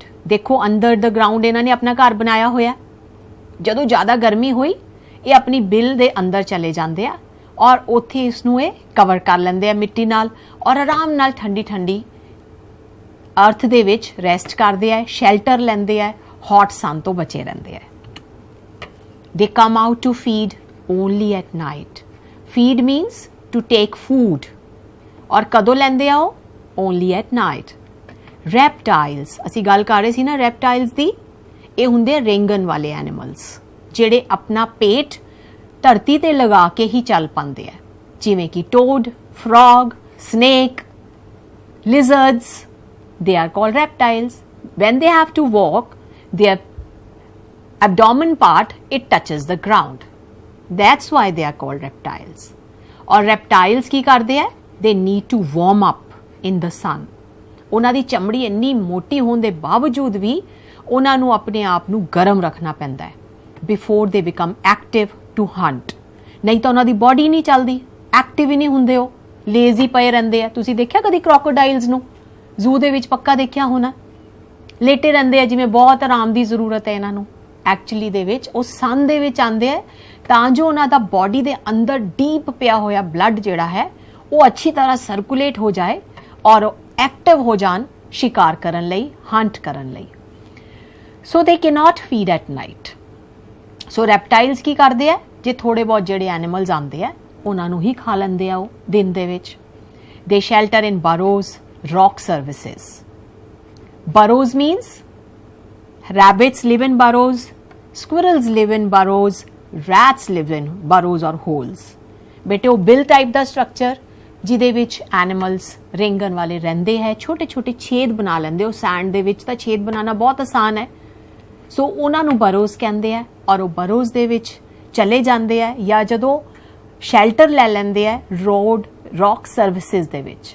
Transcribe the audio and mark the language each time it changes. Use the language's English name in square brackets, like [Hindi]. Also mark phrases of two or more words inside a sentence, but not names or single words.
[Punjabi] ਦੇਖੋ [English] under the ground [Punjabi] ਇਹਨਾਂ ਨੇ ਆਪਣਾ ਘਰ ਬਣਾਇਆ ਹੋਇਆ. ਜਦੋਂ ਜ਼ਿਆਦਾ ਗਰਮੀ ਹੋਈ ਇਹ ਆਪਣੀ ਬਿਲ ਦੇ ਅੰਦਰ ਚਲੇ ਜਾਂਦੇ ਆ ਔਰ ਉੱਥੇ ਇਸ ਨੂੰ ਇਹ ਕਵਰ ਕਰ ਲੈਂਦੇ ਆ ਮਿੱਟੀ ਨਾਲ ਔਰ ਆਰਾਮ ਨਾਲ ਠੰਡੀ ਠੰਡੀ ਅਰਥ ਦੇ ਵਿੱਚ ਰੈਸਟ ਕਰਦੇ ਆ, ਸ਼ੈਲਟਰ ਲੈਂਦੇ ਆ, [English] hot sun [Punjabi] ਤੋਂ ਬਚੇ ਰਹਿੰਦੇ ਆ। [English] They come out to feed only at night. Feed means to take food. [Punjabi] ਔਰ ਕਦੋਂ ਲੈਂਦੇ ਆ ਉਹ? [English] Only at night. Reptiles, [Punjabi] ਅਸੀਂ ਗੱਲ ਕਰ ਰਹੇ ਸੀ ਨਾ reptiles ਦੀ, ਇਹ ਹੁੰਦੇ ਰੇਂਗਣ ਵਾਲੇ ਐਨੀਮਲਸ ਜਿਹੜੇ ਆਪਣਾ ਪੇਟ ਧਰਤੀ ਤੇ ਲਗਾ ਕੇ ਹੀ ਚੱਲ ਪਾਉਂਦੇ ਆ, ਜਿਵੇਂ ਕਿ [English] toad, frog, snake, lizards. They are called reptiles. When they have to walk, their abdomen part, it touches the ground. That's why they are called reptiles. [Punjabi] और reptiles ਕੀ ਕਰਦੇ ਆ? [English] They need to warm up in the sun. [Punjabi] ਉਹਨਾਂ ਦੀ ਚਮੜੀ ਇੰਨੀ ਮੋਟੀ ਹੋਣ ਦੇ ਬਾਵਜੂਦ ਵੀ ਉਹਨਾਂ ਨੂੰ ਆਪਣੇ ਆਪ ਨੂੰ ਗਰਮ ਰੱਖਣਾ ਪੈਂਦਾ ਹੈ [English] before they become active to hunt. [Punjabi] ਨਹੀਂ ਤਾਂ ਉਹਨਾਂ ਦੀ ਬੋਡੀ ਨਹੀਂ ਚੱਲਦੀ, ਐਕਟਿਵ ਹੀ ਨਹੀਂ ਹੁੰਦੇ, ਉਹ ਲੇਜ਼ੀ ਪਏ ਰਹਿੰਦੇ ਆ। ਤੁਸੀਂ ਦੇਖਿਆ ਕਦੀ crocodiles ਨੂੰ? ਜ਼ੂ ਦੇ ਵਿੱਚ ਪੱਕਾ ਦੇਖਿਆ ਹੋਣਾ, ਲੇਟੇ ਰਹਿੰਦੇ ਆ ਜਿਵੇਂ ਬਹੁਤ ਆਰਾਮ ਦੀ ਜ਼ਰੂਰਤ ਹੈ ਇਹਨਾਂ ਨੂੰ। ਐਕਚੁਅਲੀ ਦੇ ਵਿੱਚ ਉਹ ਸਨ ਦੇ ਵਿੱਚ ਆਉਂਦੇ ਆ ਤਾਂ ਜੋ ਉਹਨਾਂ ਦਾ ਬੋਡੀ ਦੇ ਅੰਦਰ ਡੀਪ ਪਿਆ ਹੋਇਆ ਬਲੱਡ ਜਿਹੜਾ ਹੈ ਉਹ ਅੱਛੀ ਤਰ੍ਹਾਂ ਸਰਕੂਲੇਟ ਹੋ ਜਾਏ ਔਰ ਐਕਟਿਵ ਹੋ ਜਾਣ ਸ਼ਿਕਾਰ ਕਰਨ ਲਈ, ਹੰਟ ਕਰਨ ਲਈ। [English] So they cannot feed at night. [Punjabi] ਸੋ ਰੈਪਟਾਈਲਸ ਕੀ ਕਰਦੇ ਆ? ਜੇ ਥੋੜੇ ਬਹੁਤ ਜਿਹੜੇ ਐਨੀਮਲਸ ਆਉਂਦੇ ਆ ਉਹਨਾਂ ਨੂੰ ਹੀ ਖਾ ਲੈਂਦੇ ਆ ਉਹ ਦਿਨ ਦੇ ਵਿੱਚ। [English] they shelter in burrows, rock surfaces. Burrows means rabbits live in burrows, squirrels live in burrows, rats live in burrows or holes. [Punjabi] ਬੇਟੇ ਉਹ ਬਿਲ ਟਾਈਪ ਦਾ ਸਟਰਕਚਰ ਜਿਹਦੇ ਵਿੱਚ ਐਨੀਮਲਸ ਰੇਂਗਣ ਵਾਲੇ ਰਹਿੰਦੇ ਹੈ, ਛੋਟੇ ਛੋਟੇ ਛੇਦ ਬਣਾ ਲੈਂਦੇ। ਉਹ ਸੈਂਡ ਦੇ ਵਿੱਚ ਤਾਂ ਛੇਦ ਬਣਾਉਣਾ ਬਹੁਤ ਆਸਾਨ ਹੈ, ਸੋ ਉਹਨਾਂ ਨੂੰ ਬਰੋਜ਼ ਕਹਿੰਦੇ ਆ। ਔਰ ਉਹ ਬਰੋਜ਼ ਦੇ ਵਿੱਚ ਚਲੇ ਜਾਂਦੇ ਆ ਜਾਂ ਜਦੋਂ ਸ਼ੈਲਟਰ ਲੈ ਲੈਂਦੇ ਆ [English] rock surfaces [Punjabi] ਦੇ ਵਿੱਚ।